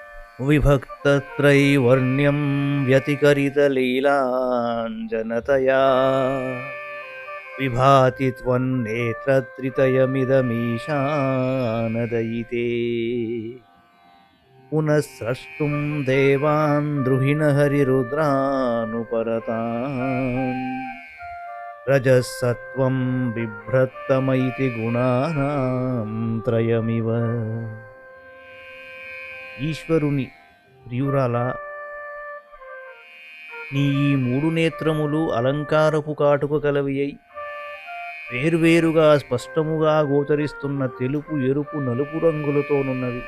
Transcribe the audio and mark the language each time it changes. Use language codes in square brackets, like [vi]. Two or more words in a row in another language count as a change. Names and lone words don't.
[sa] विभक्तत्रैवर्ण्यं व्यतिकरितलीलाञ्जनतया विभाति त्वन्नेत्रत्रितयमिदमीशानदयिते पुनः स्रष्टुं देवान् द्रुहिणहरिरुद्रानुपरतान् रजःसत्त्वं बिभ्रत्तमैति गुणानां त्रयमिव. [te] ఈశ్వరుని ప్రియురాలా, నీ ఈ మూడు నేత్రములు అలంకారపు కాటుక కలవి అయి వేర్వేరుగా స్పష్టముగా గోచరిస్తున్న తెలుపు, ఎరుపు, నలుపు రంగులతోనున్నవి.